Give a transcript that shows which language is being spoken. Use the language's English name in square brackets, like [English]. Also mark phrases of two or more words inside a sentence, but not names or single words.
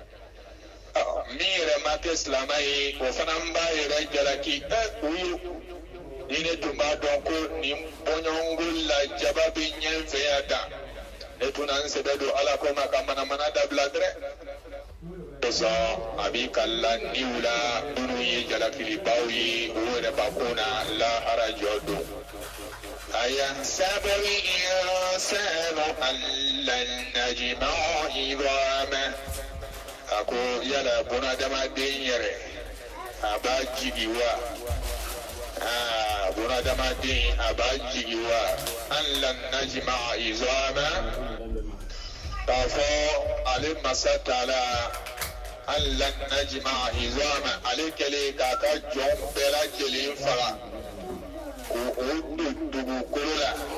[Bambara] min yɛrɛ ma kɛ silamɛ ye o fana b'a yɛrɛ jalaki o ye ni ne tun b'a dɔn ko nin bɔɲɔgɔnko lajaba bɛ ɲɛ fɛ yan tan ne tun na n sɛbɛ don ala ko ma ka manamana dabila dɛrɛ a b'i kala niw la minnu ye jalakilibaw ye o yɛrɛ bakun na lahara jɔ don [Arabic] أيحسب الإنسان ألن نجمع عظامه [Bambara] a ko yala bunadamaden yɛrɛ a b'a jigi wa bunadamaden a b'a jigi wa [Arabic] ألن نجمع عظامه [Bambara] k'a fɔ ale masa Taala [Arabic] ألن نجمع عظامه [Bambara] ale kɛlen k'a ka jɔn bɛɛ lajɛlen faga k'o don dugukolo la